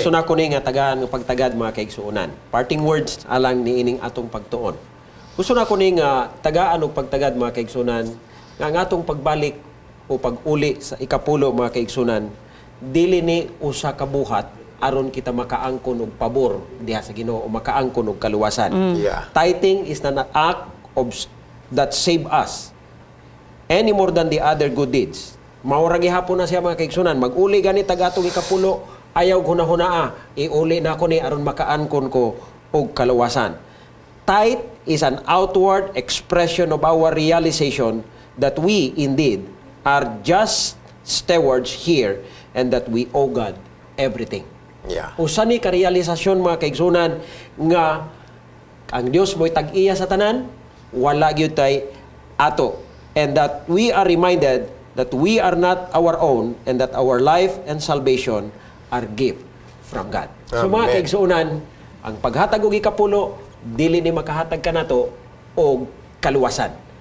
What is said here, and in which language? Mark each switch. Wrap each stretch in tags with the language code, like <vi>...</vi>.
<ceb>gusto na ko ni nga tagaan nga pagtagad mga kaigsuonan.</ceb> <en>Parting words</en> <ceb>alang niining atong pagtuon. Gusto na ko ni nga tagaan og pagtagad mga kaigsuonan nga ang atong pagbalik o pag-uli sa ikapulo mga kaigsuonan dili ni usa ka buhat aron kita makaangkon og pabor diha sa Ginoo o makaangkon og kaluwasan.</ceb> <en>Yeah. Tithing is not an act of that save us any more than the other good deeds.</en> <ceb>Maura gihapon na siya mga kaigsunan. Mag-uli gani tagatong ikapulo, ayaw hunahunaa. Iuli na ako ni aron makaankon ko og kaluwasan.</ceb> <en>Tithe is an outward expression of our realization that we indeed are just stewards here and that we owe God everything. Yeah.</en> <ceb>Usa ni karealisasyon mga kaigsunan nga ang Dios mo'y tag-iya sa tanan, wala gyud tay ato.</ceb> <en>And that we are reminded that we are not our own and that our life and salvation are gift from God.</en> <ceb>So mga Amen. kaigsuunan, ang paghatag og ikapulo dili ni makahatag kanato og kaluwasan.</ceb>